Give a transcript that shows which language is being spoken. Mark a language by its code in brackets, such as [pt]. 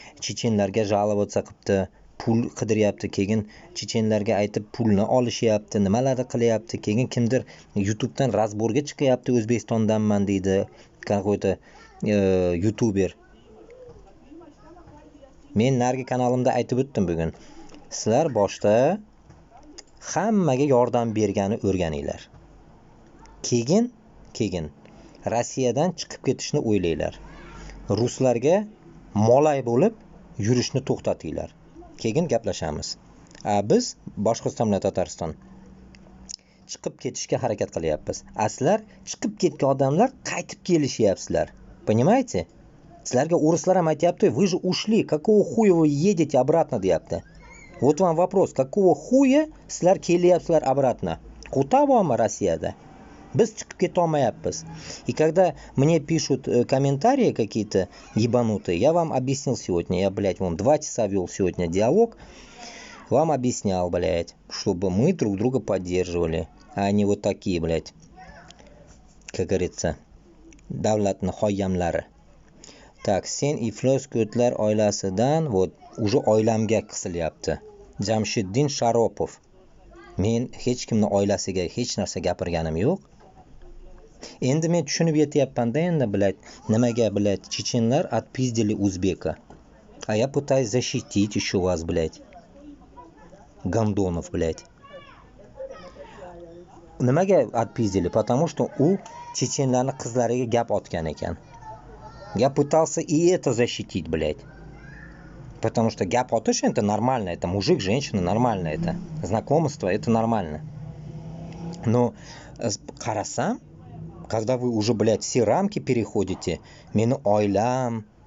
[uz] Chechenlarga [ru] жаловаться [uz] qilibdi, pul qidiryapti. Keyin chechenlarga aytib pulni olishyapti, nimalarni qilyapti. Keyin kimdir YouTubedan razborga chiqyapti, O'zbekistondanman deydi. [ru] Какой-то youtuber. [uz] Men nargi kanalimda aytib o'tdim bugun. Sizlar boshda hammaga yordam bergani o'rganinglar. Keyin Rossiyadan chiqib ketishni o'ylanglar. Ruslarga molay bo'lib yurishni to'xtatinglar. Keyin gaplashamiz. Biz Boshqirdiston bilan Tatariston chiqib ketishga harakat qilyapmiz. Aslar chiqib ketgan odamlar qaytib kelishyapsizlar. [ru] Понимаете? [uz] Sizlarga o'rislar ham aytayapti, [ru] вы же ушли, какого хуя вы едете обратно [uz] deyapti. [ru] Вот вам вопрос, какого хуя [uz] sizlar kelyapsizlar [ru] обратно? [uz] Qutavami Rossiyada? Biz chiqib keta olmayapmiz. [ru] И когда мне пишут комментарии какие-то ебанутые, я вам объяснил сегодня, я, блядь, вам 2 часа вел сегодня диалог, вам объяснял, блядь, чтобы мы друг друга поддерживали, а не вот такие, блядь, как говорится, [uz] davlatni xoyamlari. [ru] Так, [uz] sen iflos ko'tlar oilasidan, [ru] вот, уже [uz] oilamga qisilyapti. Jamshiddin Sharopov. Men hech kimni oilasiga hech narsa gapirganim yo'q. Endi men tushunib yetyapman-da endi, блядь, nimaga, блядь, chechenlar [ru] отпиздили узбека. А я пытаюсь защитить еще вас, блядь. Гондонов, блядь. [uz] Nimaga [ru] отпиздили? Потому что [uz] u chechenlarni qizlariga gap otgan ekan. [ru] Я пытался и это защитить, блядь. Потому что [uz] гап otish [ru] это нормально, это мужик, женщина, нормально это. Знакомство это нормально. Но qarasam, когда вы уже, блядь, все рамки переходите, [uz] meni oilam.